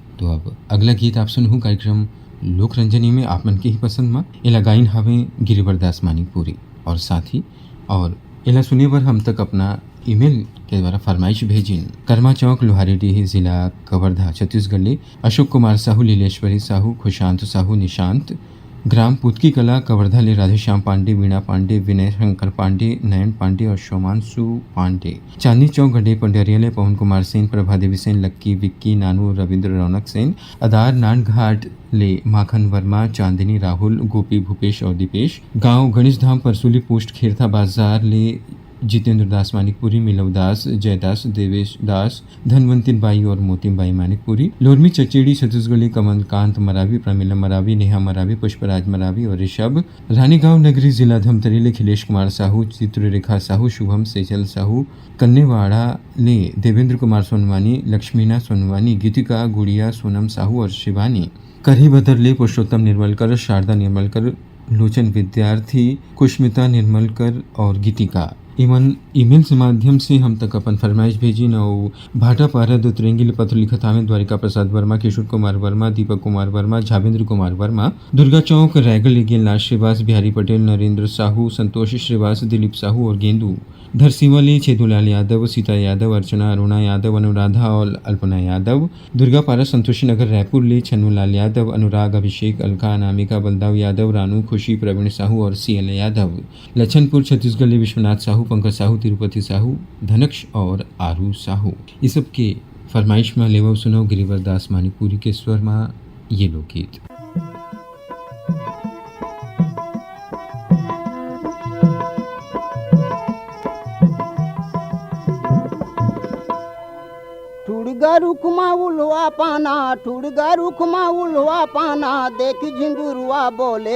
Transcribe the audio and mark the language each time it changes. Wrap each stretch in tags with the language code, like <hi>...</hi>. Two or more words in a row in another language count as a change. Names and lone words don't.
<hne>तो अब अगला गीत आप सुनहु कार्यक्रम लोक रंजनी में आप मन के ही पसंद में एला गाइन हवे गिरिवरदास मानिकपुरी और साथ ही और एला सुने बर हम तक अपना ईमेल के द्वारा फरमाइश भेजिन कर्मा चौक लोहारेडीह जिला कवर्धा छत्तीसगढ़ ले अशोक कुमार साहू, लीलेश्वरी साहू, खुशांत साहू, निशांत ग्राम पुतकी कला कवर्धा ले राधेश्याम पांडे, वीणा पांडे, विनय शंकर पांडे, नयन पांडे और शोमांशु पांडे। चांदनी चौक गड्ढे पंडियरिया ले पवन कुमार सेन, प्रभा देवी सेन, लक्की, विक्की, नानू, रविंद्र रौनक सेन। अदार नानघाट ले माखन वर्मा, चांदनी, राहुल, गोपी, भूपेश और दीपेश। गांव गणेश धाम परसुली पोस्ट खेरथा बाजार ले जितेंद्र दास मानिकपुरी, मिलव दास, जयदास, देवेश दास, धनवंती बाई और मोती बाई मानिकपुरी। लोरमी चचेड़ी छत्तीसगढ़ी कमलकांत मरावी, प्रमिला मरावी, नेहा मरावी, पुष्पराज मरावी और ऋषभ। रानीगांव नगरी जिला धमतरी ले खिलेश कुमार साहू, चित्ररेखा साहू, शुभम सेजल साहू। कन्नेवाड़ा ले देवेंद्र कुमार सोनवानी, लक्ष्मीना सोनवानी, गीतिका, गुड़िया, सोनम साहू और शिवानी। करही बदर ले पुरुषोत्तम निर्मलकर, शारदा निर्मलकर, लोचन विद्यार्थी, कुष्मिता निर्मलकर और गीतिका। इमन ईमेल के माध्यम से हम तक अपन फरमाइश भेजी न भाटा पारा दुतरेंगी पत्र लिखत हमें द्वारिका प्रसाद वर्मा, किशोर कुमार वर्मा, दीपक कुमार वर्मा, झावेंद्र कुमार वर्मा। दुर्गा चौक रायगढ़ लेगियल नाथ श्रीवास, बिहारी पटेल, नरेंद्र साहू, संतोष श्रीवास, दिलीप साहू और गेंदू। धरसीवाली छेदूलाल यादव, सीता यादव, अर्चना, अरुणा यादव, अनुराधा और अल्पना यादव। दुर्गा पारा संतोषी नगर रायपुर ले छन्नूलाल यादव, अनुराग, अभिषेक, अलका, अनामिका, बलदाव यादव, रानू, खुशी, प्रवीण साहू और सीएल यादव। लछनपुर छत्तीसगढ़ ले विश्वनाथ साहू, पंकज साहू, तिरुपति साहू, धनक्ष और आरू साहू। इस सब के फरमाइश में लेवो सुनो गिरिवरदास मानिकपुरी के स्वर में ये लोकगीत। ठुड़गा रुखमा उलवा पाना, ठुड़गा रुखमा उलवा पाना, देख झिंगुरुआ बोले</hne>